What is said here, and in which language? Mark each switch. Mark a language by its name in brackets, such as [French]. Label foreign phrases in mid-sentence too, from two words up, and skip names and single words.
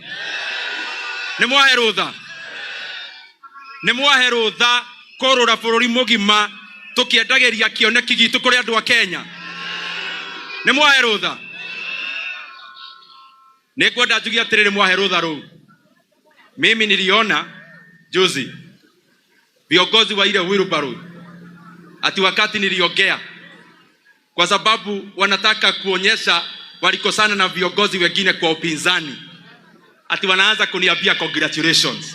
[Kikuyu] Ni mwahe rutha. Ni mwahe rutha kurura bururi mugima tukiendagiria kioneki gitu kuri andu a Kenya. Ni mwahe rutha. Ni kwenda njugia atiriri mwahe rutha ru. [Swahili] Mimi niliona juzi viongozi wa ile wheelbarrow ati wakati niliongea kwa sababu wanataka kuonyesha walikosana na viongozi wengine kwa upinzani, ati wanaanza kuniambia congratulations.